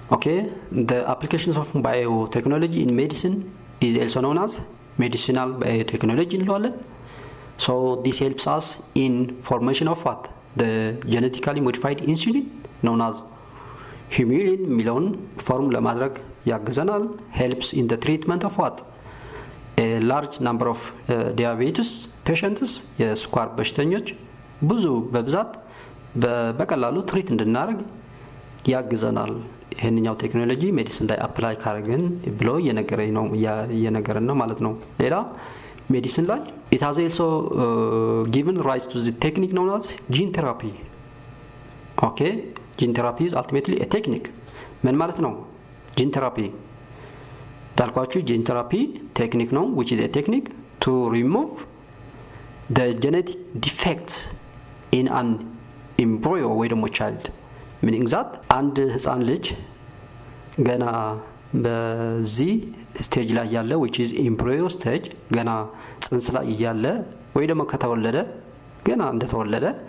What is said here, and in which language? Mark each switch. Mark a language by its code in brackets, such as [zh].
[en] Okay, the applications of biotechnology in medicine is also known as medicinal biotechnology [am] እንለዋለን። [en] So this helps us in formation of what? The genetically modified insulin known as humulin [am] የሚለውን ፎርም ለማድረግ ያግዘናል። [en] helps in the treatment of what? A large number of diabetes patients [am] የስኳር በሽተኞች ብዙ በብዛት በቀላሉ ትሪት እንድናደርግ ያግዘናል። ይሄንኛው ቴክኖሎጂ ሜዲሲን ላይ አፕላይ ካደረግን ብሎ እየነገረን ነው ማለት ነው። ሌላ ሜዲሲን ላይ [en] it has also given rise to the technique known as gene therapy. Okay, gene therapy is ultimately a technique. [am] ምን ማለት ነው gene therapy? እንዳልኳችሁ [en] gene therapy technique ነው, which is a technique to remove the genetic defects in an embryo ወይ ደግሞ child. meaning that [am] አንድ ህፃን ልጅ ገና በዚህ ስቴጅ ላይ ያለ [en] which is embryo stage [am] ገና ጽንስ ላይ ያለ ወይ ደግሞ ከተወለደ ገና እንደተወለደ